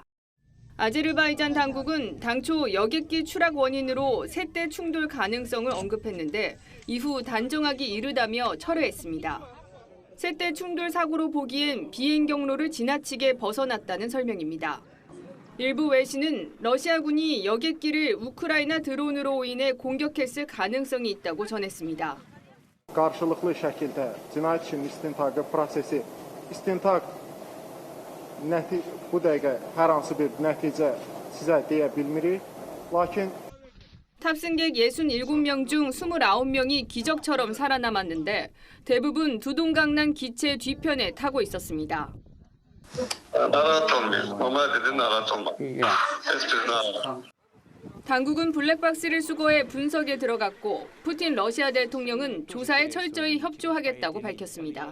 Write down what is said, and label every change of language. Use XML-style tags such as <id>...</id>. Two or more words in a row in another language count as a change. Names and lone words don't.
<ko>아제르바이잔 당국은 당초 여객기 추락 원인으로 세대 충돌 가능성을 언급했는데 이후 단정하기 이르다며 철회했습니다. 세대 충돌 사고로 보기엔 비행 경로를 지나치게 벗어났다는 설명입니다. 일부 외신은 러시아군이 여객기를 우크라이나 드론으로 인해 공격했을 가능성이 있다고 전했습니다.</ko> <az>Karşılıklı şəkildə cinayət işinin istintaqı prosesi bu dəqiqə hər hansı bir nəticə sizə deyə bilmirik. Lakin</az> <ko>탑승객 67명 중 29명이 기적처럼 살아남았는데 대부분 두동강 기체 뒤편에 타고 있었습니다. 당국은 블랙박스를 수거해 분석에 들어갔고 푸틴 러시아 대통령은 조사에 철저히 협조하겠다고 밝혔습니다.</ko>